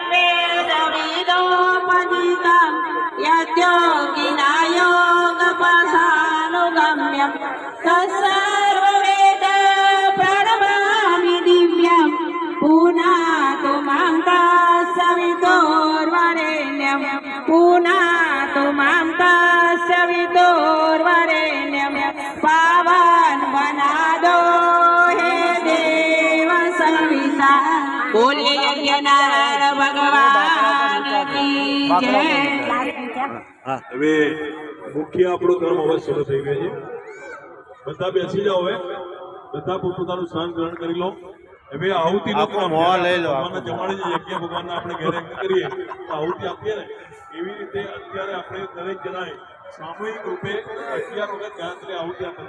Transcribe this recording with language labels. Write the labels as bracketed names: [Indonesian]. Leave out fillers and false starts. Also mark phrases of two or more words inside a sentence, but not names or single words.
[Sanskrit] वेदविदोपनीतं यद्योगिना योगपथानुगम्यं तत्सर्ववेद प्रणमामि दिव्यं पुनातु महतस्य विदोर्वरेण्यं पुनातु महतस्य विदोर्वरेण्यं [Hindi] पावन बना दो हे देव सविता बोलिए यज्ञनारायण भगवान की जय। [Gujarati] હવે મુખ્ય આપણો કર્મ હવે શરૂ થઈ ગયો છે. બધા બેસી જાઓ. હવે બધા પોતાનું સ્થાન ગ્રહણ કરી લો. હવે આહુતિનો ક્રમ ભગવાનના જમાડે યજ્ઞ ભગવાનના આપણે ઘરે કરીએ તો આહુતિ આપીએ ને એવી રીતે અત્યારે આપણે દરેક જણાએ સામૂહિક રૂપે 11 વખત ગાયત્રી આહુતિ આપી.